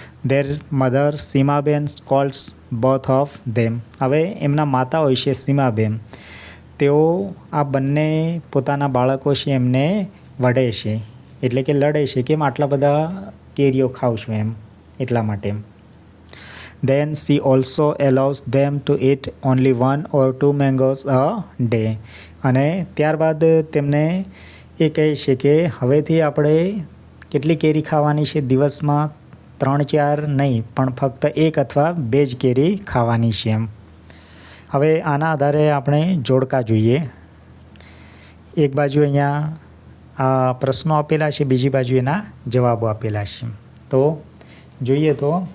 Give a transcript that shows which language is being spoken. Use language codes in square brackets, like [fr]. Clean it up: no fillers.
[en] Their mother Seemaben scolds both of them. [gu] હવે એમના માતા હોય છે સીમાબેન, તેઓ આ બંને પોતાના બાળકો છે એમને વઢે છે એટલે કે લડે છે, કેમ આટલા બધા કેરીઓ ખાવ છું એમ, એટલા માટે. [en] Then she also allows them to eat only 1 or 2 mangoes a day. [gu] અને ત્યારબાદ તેમને એ કહે છે કે હવેથી આપણે કેટલી કેરી ખાવાની છે, દિવસમાં 3-4 નહીં પણ ફક્ત 1 અથવા 2 જ કેરી ખાવાની છે એમ. હવે આના આધારે આપણે જોડકા જોઈએ. એક બાજુ અહીંયા આ પ્રશ્નો આપેલા છે, બીજી બાજુ એના જવાબો આપેલા છે. તો જોઈએ તો